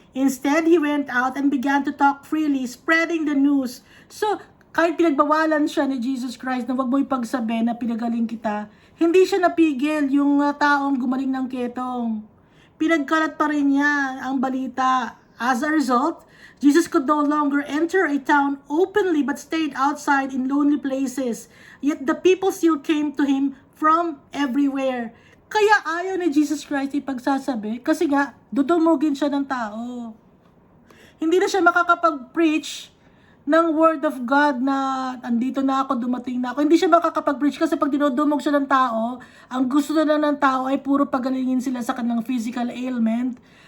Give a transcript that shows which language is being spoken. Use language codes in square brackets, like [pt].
[en] Instead, he went out and began to talk freely, spreading the news. [tl] So, kahit pinagbawalan siya ni Jesus Christ na wag mo ipagsabi na pinagaling kita, hindi siya napigil yung taong gumaling ng ketong. Pinagkalat pa rin niya ang balita. [en] As a result, Jesus could no longer enter a town openly but stayed outside in lonely places. Yet the people still came to him from everywhere. [tl] Kaya ayaw ni Jesus Christ ipagsasabi kasi nga, dudumugin siya ng tao. Hindi na siya makakapag-preach ng [en] word of God [tl] na andito na ako, dumating na ako. Hindi siya makakapag-preach kasi pag dinudumog siya ng tao, ang gusto na lang ng tao ay puro pagalingin sila sa kanilang [en] physical ailment.